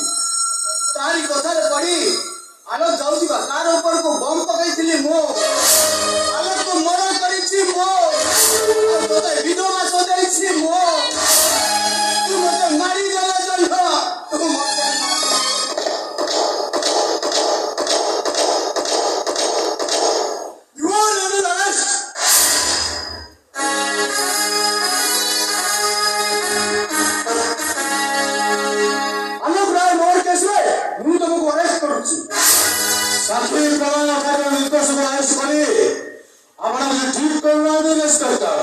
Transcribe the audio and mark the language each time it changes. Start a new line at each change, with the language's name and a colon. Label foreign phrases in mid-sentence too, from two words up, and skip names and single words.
Odia: ତାରି କଥାରେ ପଡି ଆଲୋକ ଯାଉଥିବା କାର ଉପରକୁ ବମ୍ ପକେଇଥିଲି ମୁଁ। ଆଲୋକକୁ ମରଣ କରିଛି ମୁଁ। ଆଉ ତୋତେ ବିଧବା ସଜାଇଛି ମୁଁ। ତୁ ମତେ ମାରିଦେଲ ଜହ୍ନ। ତୁ ମତେ
English: You are under arrest.
Odia: ଆଲୋକ ରାୟ ମୋର କେସରେ ମୁଁ ତମକୁ ଅରେଷ୍ଟ କରୁଛି। ସାକ୍ଷୀ ପ୍ରମାଣ ଆଧାରରେ ନିର୍ଦ୍ଦୋଷକୁ ଆରେଷ୍ଟ କରି ଆପଣ ଠିକ କରୁନାହାନ୍ତି ଇନ୍ସପେକ୍ଟର।